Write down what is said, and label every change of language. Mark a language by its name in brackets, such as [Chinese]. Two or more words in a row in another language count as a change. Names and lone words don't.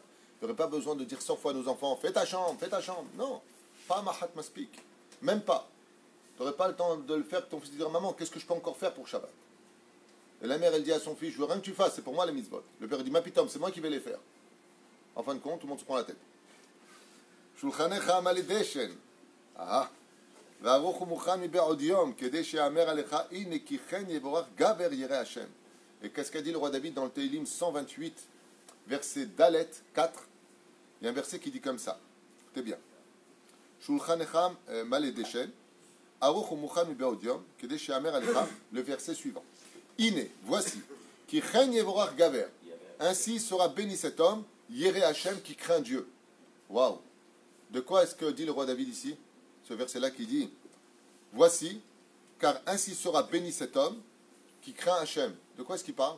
[French] Il n'y aurait pas besoin de dire 100 fois à nos enfants, fais ta chambre, fais ta chambre. Non, pas [Hebrew] מעט מספיק. [French] Même pas. Tu n'aurais pas le temps de le faire que ton fils dire, maman, qu'est-ce que je peux encore faire pour Shabbat? Et la mère, elle dit à son fils, je veux rien que tu fasses, c'est pour moi les mitzvot. Le père dit, [Hebrew] מה פתאום, [French] c'est moi qui vais les faire. En fin de compte, tout le monde se prend la tête. [Hebrew] שולחנך מלא דשן. Ah. וערוך ומוכן מבעוד יום, כדי שיאמר עליך, הנה כי כן יבורך גבר ירא השם. [French] Et qu'est-ce qu'a dit le roi David dans le Teilim 128, verset Dalet 4? Il y a un verset qui dit comme ça. Écoutez bien. [Hebrew] שולחנך מלא דשן, arוך ומוכן מבעוד יום, כדי שיאמר עליך, [French] le verset suivant. [Hebrew] Ine, voici, כי כן יבורך גבר. [French] Ainsi sera béni cet homme, [Hebrew] ירא השם, [French] qui craint Dieu. Waouh! De quoi est-ce que dit le roi David ici? Ce verset-là qui dit, voici, car ainsi sera béni cet homme qui craint Hachem. De quoi est-ce qu'il parle?